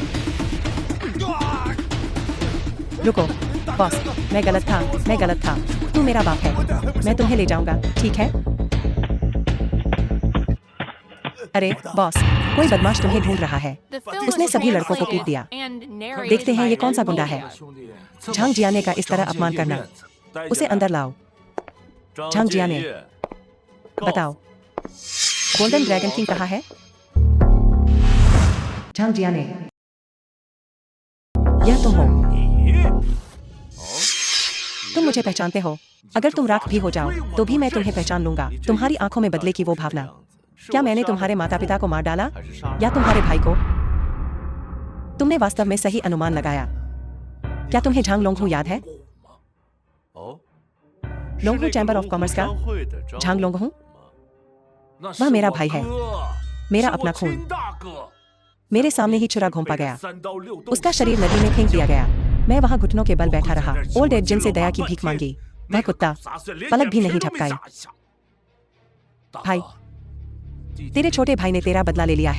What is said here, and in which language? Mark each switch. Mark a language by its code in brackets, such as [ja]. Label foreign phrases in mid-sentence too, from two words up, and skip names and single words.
[hi] रुको, बॉस, मैं गलत था। तू मेरा बाप है। मैं तुम्हें ले जाऊंगा, ठीक है? अरे बॉस, कोई बदमाश तुम्हें ढूंढ रहा है। [en] The film [hi] उसने [en] was [hi] सभी लड़कों को [en] translated [hi] पीट दिया। [en] and narrated [hi] देखते हैं [en] by [hi] ये कौन सा [en] Ren [hi] गुंडा [en] Media. [hi] है। झांग जियाने का इस तरह अपमान करना। उसे अंदर लाओ। [zh] 张张建 [hi] जियाने। [zh] 业 [hi] बताओ, गोल्डन ड्रैगन किंग कहाँ है? झांग जियाने, यह तुम हो। तुम मुझे पहचानते हो। अगर तुम राख भी हो जाओ तो भी मैं तुम्हें पहचान लूंगा। तुम्हारी आंखों में बदले की वो भावना। क्या मैंने तुम्हारे माता पिता को मार डाला या तुम्हारे भाई को? तुमने वास्तव में सही अनुमान लगाया। क्या तुम्हें झांग लोंगहू याद है? 哦， लोंगहू [en] Chamber of Commerce [hi] का [zh] 商会的张 [hi] झांग लोंगहू? [zh] 那 [hi] वह [zh] 是 [hi] मेरा [zh] 我 [hi] भाई है। [zh] 哥， [hi] मेरा [zh] 是我 [hi] अपना खून। [zh] 亲大哥。 [hi] मेरे सामने ही छुरा घोंपा गया। [zh] 3 刀6洞 [hi] उसका शरीर नदी में फेंक दिया गया। मैं वहां घुटनों के बल बैठा रहा। ओल्ड एज जिन से दया की भीख मांगी। वह कुत्ता पलक भी नहीं झपकाई। भाई, तेरे छोटे भाई ने तेरा बदला ले लिया है।